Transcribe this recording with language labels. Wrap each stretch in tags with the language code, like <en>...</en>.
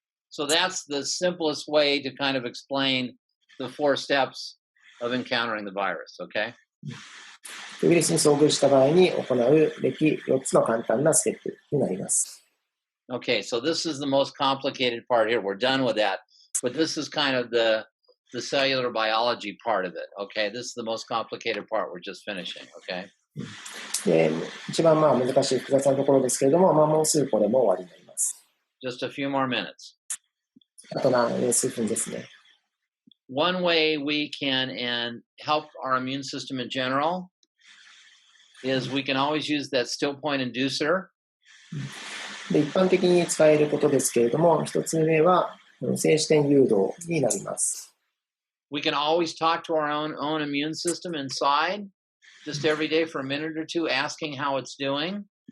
<en>So that's the simplest way to kind of explain the 4 steps of encountering the virus, okay?</en> <ja>ウイルスに遭遇した場合に行うべき4つの簡単なステップになります。</ja> <en>Okay, so this is the most complicated part here. We're done with that. But this is kind of the cellular biology part of it, okay? This is the most complicated part we're just finishing, okay?</en> <ja>で、一番難しい複雑なところですけれども、もうすぐこれも終わりになります。</ja> <en>Just a few more minutes.</en> <ja>あと数分ですね。</ja> <en>One way we can help our immune system in general is we can always use that still point inducer.</en> <ja>で、一般的に使えることですけれども、一つ目は静止点誘導になります。</ja> <en>We can always talk to our own immune system inside, just every day for a minute or two, asking how it's doing.</en>